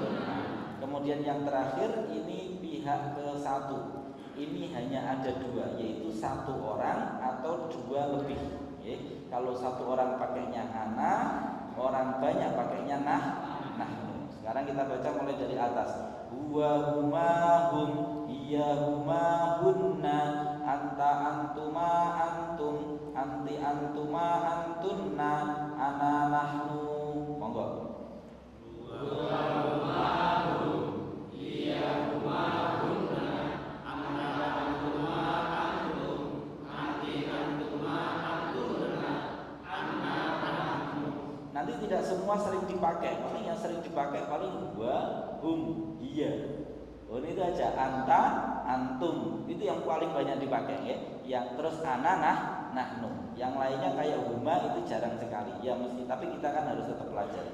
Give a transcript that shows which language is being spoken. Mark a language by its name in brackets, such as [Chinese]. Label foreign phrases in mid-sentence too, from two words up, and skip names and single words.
[Indonesian] Kemudian yang terakhir ini pihak ke-1. Ini hanya ada 2, yaitu 1 orang atau 2 lebih. Kalau 1 orang pakainya ana, orang banyak pakainya nah. Sekarang kita baca mulai dari atas. [Arabic] هو هما هم، هي هما هن، أنت أنتما أنتم، أنتِ أنتما أنتن، أنا نحن. Monggo. هو هما هم، هي هما هن، أنت أنتما أنتم، أنتِ أنتما أنتن، أنا نحن. [Indonesian] Nanti tidak semua sering dipakai. Paling yang sering dipakai paling [Arabic] هو هم، هي. [Indonesian] Oh, itu aja [Arabic] أنت، أنتم. [Indonesian] Itu yang paling banyak dipakai ya. Yang terus [Arabic] أنا، نحن. [Indonesian] Yang lainnya kayak huma itu jarang sekali. Ya mesti, tapi kita kan harus tetap pelajari.